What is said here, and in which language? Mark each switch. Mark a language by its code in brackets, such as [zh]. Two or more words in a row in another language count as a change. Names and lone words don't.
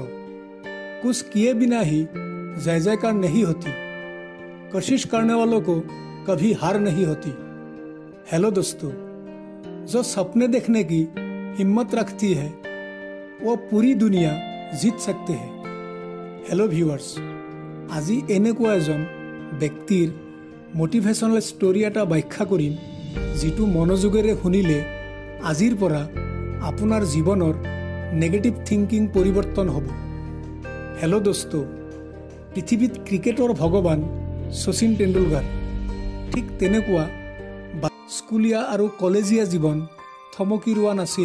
[hi] कुछ किए बिना ही जय जयकार नहीं होती। कोशिश करने वालों को कभी हार नहीं होती। हेलो दोस्तों, जो सपने देखने की हिम्मत रखती है वो पूरी दुनिया जीत सकते हैं। [as] हेलो ভিউৱাৰ্ছ, আজি এনেকুৱা এজন ব্যক্তিৰ [en] motivational story [as] এটা ব্যাখ্যা কৰিম, যিটো মনোযোগেৰে শুনিলে আজিৰ পৰা আপোনাৰ জীৱনৰ [en] negative thinking [as] পৰিৱৰ্তন হ'ব। হেল্ল' দোস্ত, পৃথিৱীত ক্ৰিকেটৰ ভগৱান শচীন তেণ্ডুলকাৰ ঠিক তেনেকুৱা স্কুলীয়া আৰু কলেজীয়া জীৱন থমকি ৰোৱা নাছিল।